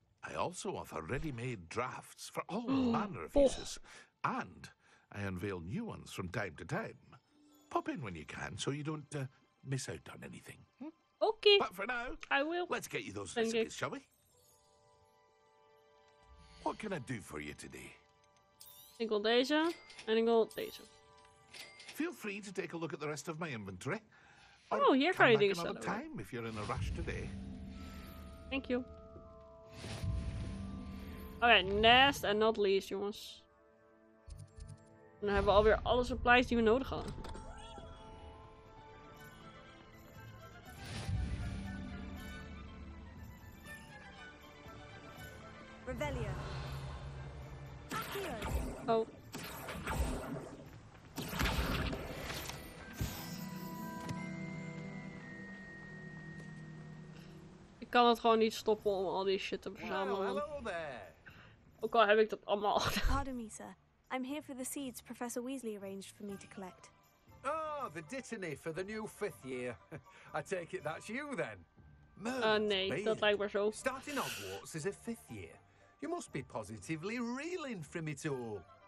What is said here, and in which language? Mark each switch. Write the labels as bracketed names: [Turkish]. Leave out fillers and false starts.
[English] I also offer ready-made drafts for all manner of uses. And I unveil new ones from time to time. Pop in when you can so you don't miss out on anything. Okay. But for now, I will. Let's get you those Thank you. recipes, shall we? What can I do for you today? [Dutch] Ik wil deze en ik wil deze. [English] Feel free to take a look at the rest of my inventory. [Dutch] Oh, hier kan je dingen stellen. [English] Time if you're in a rush today. Thank you. [Dutch] Oké, [English] last and not least, [Dutch] jongens. En dan hebben we alweer alle supplies die we nodig hadden. [English] Revelio. Oh. [Dutch] Ik kan het gewoon niet stoppen om al die shit te verzamelen. [English] Hello there. [Dutch] Ook al heb ik dat allemaal. [English] Pardon me, sir. I'm here for the seeds Professor Weasley arranged for me to collect. Oh, the dittany for the new 5th year. I take it that's you then. [Dutch] Nee, dat lijkt maar zo. [English] Starting Hogwarts is a 5th year. You must be positively reeling from it all.